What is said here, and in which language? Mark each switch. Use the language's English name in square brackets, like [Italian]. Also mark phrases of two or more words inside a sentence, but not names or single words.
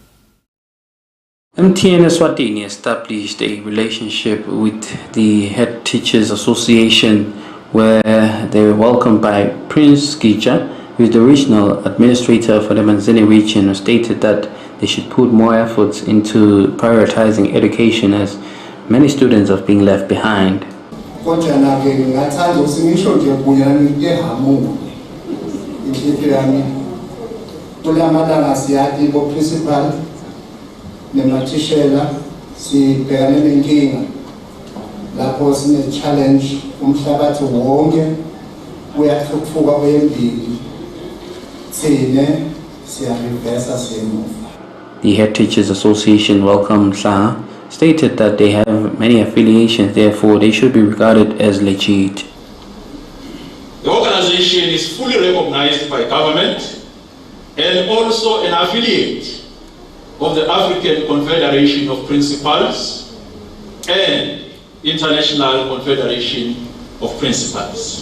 [English] MTN Eswatini established a relationship with the Head Teachers Association where they were welcomed by Prince Gicha, who is the regional administrator for the Manzini region, who stated that they should put more efforts into prioritizing education as many students are being left behind. [Swati] Kulamalanga siyathi bo principal nemathishela sibhekane nenkinga lapho sine challenge umhlabathi wonke uyathuthuka kwembili thine siyareversa semuva. [English] The Head Teachers Association welcomed Shah, stated that they have many affiliations, therefore they should be regarded as legit. The organization is fully recognized by government and also an affiliate of the African Confederation of Principals and International Confederation of Principals.